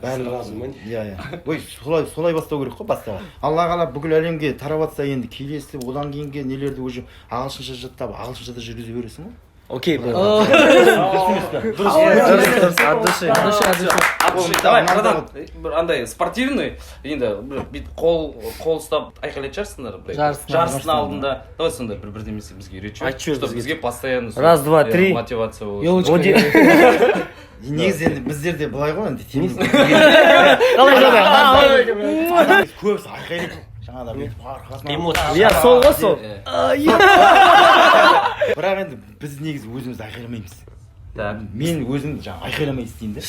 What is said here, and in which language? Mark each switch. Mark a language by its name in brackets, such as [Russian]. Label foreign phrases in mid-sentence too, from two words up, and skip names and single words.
[Kazakh] барлығы иә ой солай бастау керек қой бастауы алла қалап бүкіл әлемге тарап жатса енді келесі одан кейінгі нелерді уже ағылшынша жаттап ағылшыншада жүргізе бересің ғой окей [Russian] от души давай братан [Kazakh] бір андай спортивный енді бүйтіп қол ұстап айқайлайтын шығарсыңдар жарыстың алдында давай сондай бір бірдемесе бізге үйретші чтобы бізге постоянно [Russian] раз два три [Kazakh] мотивация болады негізі енді біздерде былай ғой енді көбісі айқайлайды жаңағыда бүйтіп арқасынан иә сол ғой сол бірақ енді біз негізі өзімізді айқайламаймыз мен өзім жаңағы айқайламай істеймін да